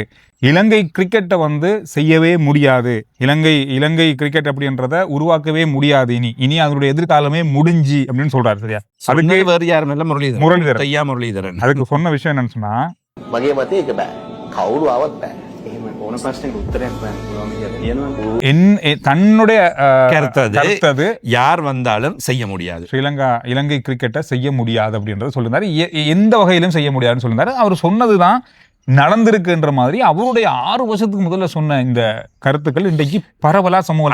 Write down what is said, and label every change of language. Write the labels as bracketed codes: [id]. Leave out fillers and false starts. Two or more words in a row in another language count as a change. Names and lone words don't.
[ta] இலங்கை கிரிக்கெட்டை செய்யவே முடியாது, இலங்கை கிரிக்கெட் அப்படின்றத உருவாக்கவே முடியாது, இனி அதனுடைய எதிர்காலமே முடிஞ்சு அப்படின்னு சொல்றாரு. சரியா? அதுக்கு வேறு யாரும் இல்ல, முரளிதரன். அதுக்கு சொன்ன விஷயம் என்னன்னு சொன்னா, [si] ඕන ප්‍රශ්නයකට උත්තරයක් හොයන්න පුළුවන් කියලා කියනවා. [ta] தன்னுடைய கருத்தது யார் வந்தாலும் செய்ய முடியாது. இலங்கை கிரிக்கெட்டை செய்ய முடியாது அப்படின்றத சொல்லியிருந்தாரு. எந்த வகையிலும் செய்ய முடியாதுன்னு சொல்லியிருந்தாரு. அவர் சொன்னதுதான் நடந்திருக்குன்ற மாதிரி அவருடைய 6 வருஷத்துக்கு முதல்ல சொன்ன இந்த கருத்துக்கள் இன்றைக்கு பரவலா சமூக